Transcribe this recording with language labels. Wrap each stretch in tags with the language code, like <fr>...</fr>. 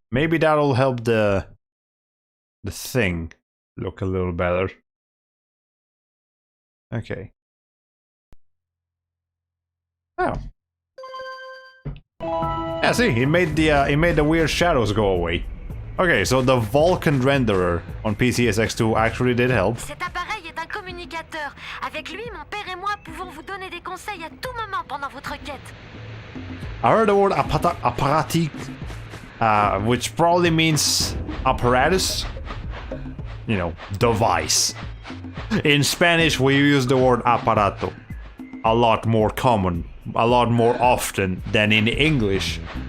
<en>Maybe that'll help the thing look a little better. Okay. Oh. Yeah, see, it made the weird shadows go away. Okay, so the Vulcan renderer on PCSX2 actually did help.</en> <fr>Cet appareil est un communicateur. Avec lui, mon père et moi pouvons vous donner des conseils à tout moment pendant votre quête.</fr> <en>I heard the word aparatique, which probably means apparatus. You know, device. In Spanish, we use the word aparato a lot more common, a lot more often than in English.</en>